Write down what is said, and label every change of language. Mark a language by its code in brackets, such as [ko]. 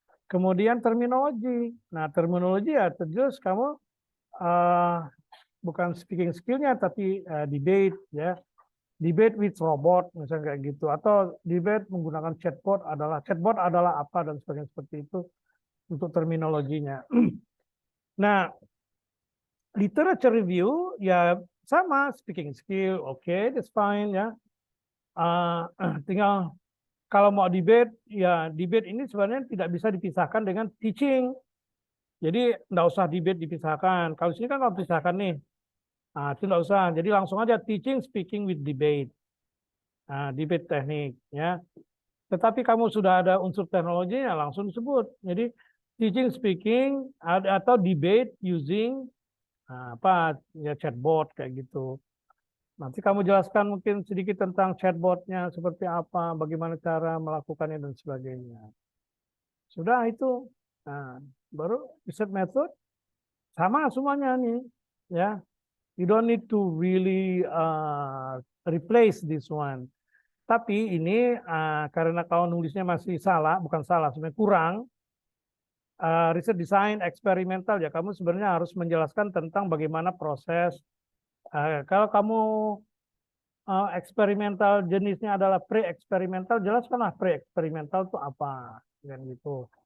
[id] Kemudian terminologi. Nah, terminologi ya terus kamu bukan speaking skill-nya tapi debate ya. Debate with robot misalnya kayak gitu, atau debate menggunakan chatbot adalah apa dan sebagainya, seperti itu untuk terminologinya. Nah, literature review ya sama, speaking skill, oke, [en] that's fine [id] ya. Tinggal kalau mau debate, ya debate ini sebenarnya tidak bisa dipisahkan dengan teaching. Jadi nggak usah debate dipisahkan. Kalau sini kan kalau pisahkan nih, itu nggak usah. Jadi langsung aja teaching, [en] speaking with debate. [id] Debate teknik ya. Tetapi kamu sudah ada unsur teknologinya langsung disebut. Jadi teaching, speaking atau debate using apa ya chatbot kayak gitu. Nanti kamu jelaskan mungkin sedikit tentang chatbotnya seperti apa, bagaimana cara melakukannya dan sebagainya. Sudah itu, nah, baru research method sama semuanya nih, ya. [en] You don't need to really replace this one. [id] Tapi ini karena kau nulisnya masih salah, bukan salah, sebenarnya kurang. Riset desain eksperimental ya kamu sebenarnya harus menjelaskan tentang bagaimana proses. Kalau kamu eksperimental jenisnya adalah pre-eksperimental, jelaskanlah pre-eksperimental itu apa, dan gitu.